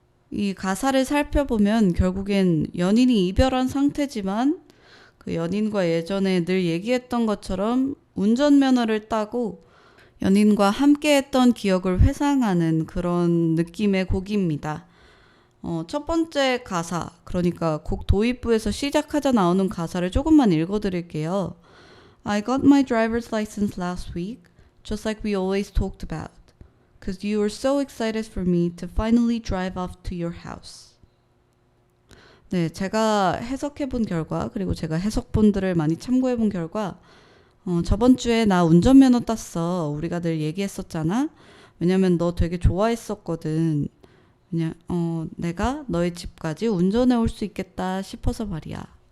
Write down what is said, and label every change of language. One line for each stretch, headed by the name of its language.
Korean: 이 가사를 살펴보면 결국엔 연인이 이별한 상태지만 그 연인과 예전에 늘 얘기했던 것처럼 운전면허를 따고 연인과 함께했던 기억을 회상하는 그런 느낌의 곡입니다. 첫 번째 가사, 그러니까 곡 도입부에서 시작하자 나오는 가사를 조금만 읽어드릴게요.
English: I got my driver's license last week, just like we always talked about. Because you were so excited for me to finally drive off to your house.
Korean: 네, 제가 해석해본 결과 그리고 제가 해석본들을 많이 참고해본 결과 저번 주에 나 운전면허 땄어. 우리가 늘 얘기했었잖아. 왜냐면 너 되게 좋아했었거든. 내가 너의 집까지 운전해 올 수 있겠다 싶어서 말이야.